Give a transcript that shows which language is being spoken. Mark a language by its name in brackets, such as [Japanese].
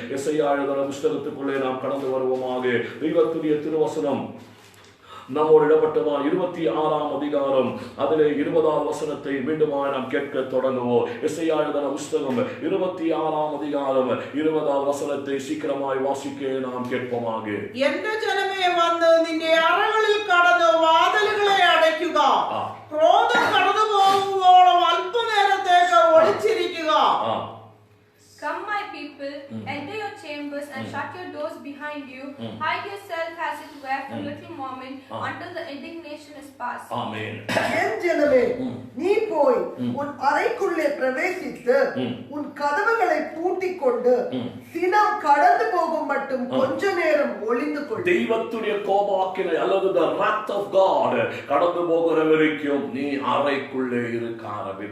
[Tamil] எசையா எழுதின புஸ்தகத்துக்குள்ளே நாம் கடந்து வருவோமாக. தெய்வத்துடைய திருவசனம் நம்மோடு இடப்பட்டதான் 26ஆம் அதிகாரம் அதிலே 20ஆம் வசனத்தை மீண்டுமாக நாம் கேட்க தொடங்குவோம். எசையா எழுதின புஸ்தகம் 26ஆம் அதிகாரம் 20ஆம் வசனத்தை சீக்கிரமாய் வாசிக்க நாம் கேட்போமாக. எந்த ஜனமே வந்து [Malayalam] നിന്റെ അറകളിൽ കടന്നു വാതിലുകളെ അടയ്ക്കുക, ക്രോധം കടന്നു പോകുവോളം അല്പനേരത്തേക്ക് ഒളിച്ചിരിക്കുക. [English] Come, my people, enter your chambers chambers and shut your doors behind you. Hide yourself as it were for a little moment until the indignation is past. Amen. [Tamil] என் ஜனமே, நீ போய் உன் அறைக்குள்ளே பிரவேசித்து உன் கதவுகளை பூட்டிக் கொண்டு தினம் கடந்து போகும் மட்டும் கொஞ்ச நேரம் ஒளிந்து கொள். தெய்வத்துடைய கோபாக்கினை அல்லது [English] the wrath of God [Tamil] கடந்து போகிற வரைக்கும் நீ அறைக்குள்ளே இருக்க ஆரம்பி.